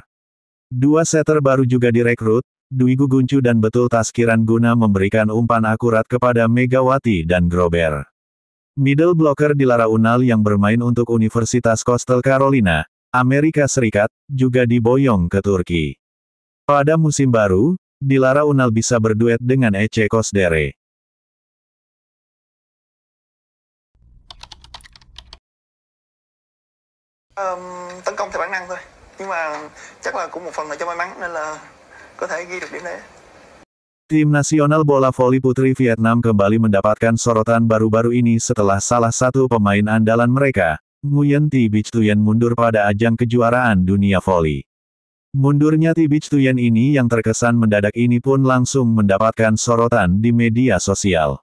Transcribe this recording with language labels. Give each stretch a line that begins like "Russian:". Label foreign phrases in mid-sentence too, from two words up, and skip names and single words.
Indonesian: Dua setter baru juga direkrut, Dwi Guguncu dan Betul Taskiran guna memberikan umpan akurat kepada Megawati dan Grober.
English: Middle blocker
Indonesian: Dilara Unal yang bermain untuk Universitas Coastal Carolina, Amerika Serikat, juga diboyong ke Turki. Pada musim baru, Dilara Unal bisa berduet dengan Ece Kosdere.
Vietnamese: Tấn công theo bản năng thôi, nhưng mà chắc là cũng một phần là cho may mắn nên là có thể ghi được điểm đấy.
Indonesian: Tim nasional bola voli putri Vietnam kembali mendapatkan sorotan baru-baru ini setelah salah satu pemain andalan mereka, Nguyen Thi Bich Thuyen mundur pada ajang kejuaraan dunia voli. Mundurnya Thi Bich Thuyen ini yang terkesan mendadak ini pun langsung mendapatkan sorotan di media sosial.